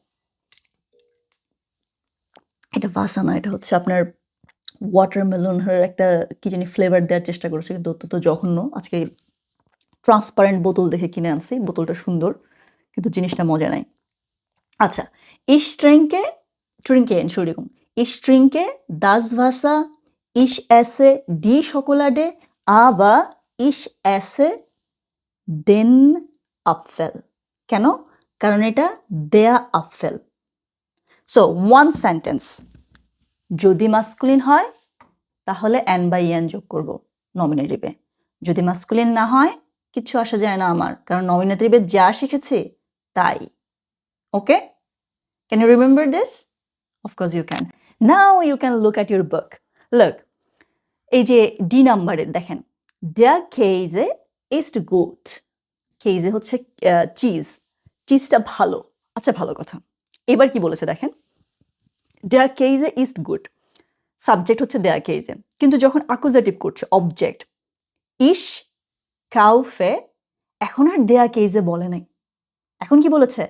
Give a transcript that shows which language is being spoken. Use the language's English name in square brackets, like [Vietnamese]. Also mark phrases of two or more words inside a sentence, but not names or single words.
[Bangla] এটা ভাসা না, এটা হচ্ছে আপনার ওয়াটারমেলনের একটা কি জানি ফ্লেভার দেওয়ার চেষ্টা করেছে, কিন্তু অত্যন্ত জঘন্য। আজকে ট্রান্সপারেন্ট বোতল দেখে কিনে আনছি, বোতলটা সুন্দর কিন্তু জিনিসটা মজা নাই। আচ্ছা, [German] ich trinke, Entschuldigung, ich trinke das Wasser, ich esse die Schokolade, aber ich esse den Apfel. [Bangla] কেন? কারণ এটা [German] der Apfel. [English] So, one sentence. [Bangla] যদি মাস্কুলিন হয় তাহলে এন বাই এন যোগ করব নমিনেটিভে। যদি মাস্কুলিন না হয় কিচ্ছু আসা যায় না আমার, কারণ নমিনেটিভে যা শিখেছি তাই। ওকে? [English] Can you remember this? Of course you can. Now you can look at your book. লুক, [Bangla] এই যে ডি নাম্বারের দেখেন, [German] der Käse ist gut. [Bangla] কেজে হচ্ছে চিজ, চিজটা ভালো। আচ্ছা, ভালো কথা। এবার কি বলেছে দেখেন, [German] der Käse ist gut, [Bangla] সাবজেক্ট হচ্ছে [German] der Käse, [Bangla] কিন্তু যখন অ্যাকুজেটিভ করছে অবজেক্ট [German] ich kaufe, [Bangla] এখন আর [German] der Käse [Bangla] বলে নাই, এখন কি বলেছে?